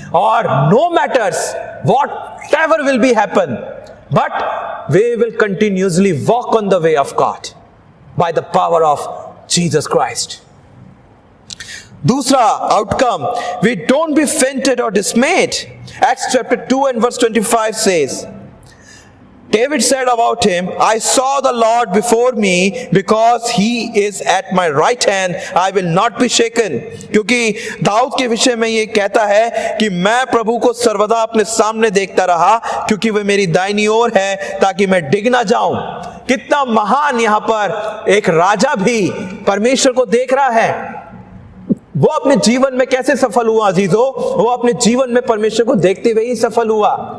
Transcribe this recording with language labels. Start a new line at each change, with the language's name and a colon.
English: और no matters whatever will be happen, but we will continuously walk on the way of God by the power of Jesus Christ.
Hindi: दूसरा
English: Outcome, we don't be fainted और dismayed. Acts chapter 2 and verse 25 says, David said about him, I saw the Lord before me, because he is at my right hand, I will not be shaken।
Hindi: क्योंकि दाऊद के विषय में ये कहता है कि मैं प्रभु को सर्वदा अपने सामने देखता रहा, क्योंकि वह मेरी दाहिनी ओर है, ताकि मैं डिग ना जाऊं। कितना महान यहाँ पर एक राजा भी परमेश्वर को देख रहा है। वो अपने जीवन में कैसे सफल हुआ अजीजों? वो अपने जीवन में परमेश्वर को देखते हुए ही सफल हुआ।